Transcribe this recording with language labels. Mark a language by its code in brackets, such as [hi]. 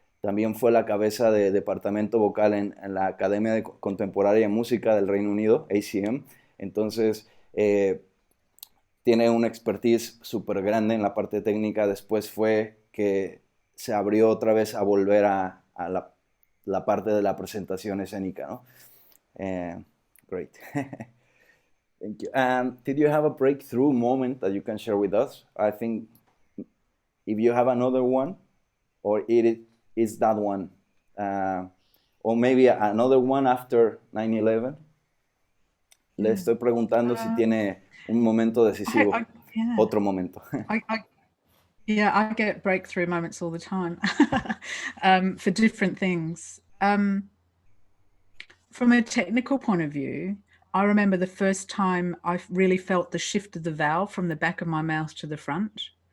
[es] También fue la cabeza de departamento vocal en la Academia de Contemporánea de Música del Reino Unido, ACM. Entonces, tiene una expertise súper grande en la parte técnica. Después fue que se abrió otra vez a volver a la parte de la presentación escénica, ¿no? [en] Great. Thank you. Did you have a breakthrough moment that you can share with us? I think if you have another one, or it is that one, or maybe another one after 9/11. [es] Le estoy preguntando si tiene un momento decisivo, otro momento. [en] I get breakthrough moments all the time for different things. From a technical point of view, I remember the first time I really felt the shift of the vowel from the back of my mouth to the front.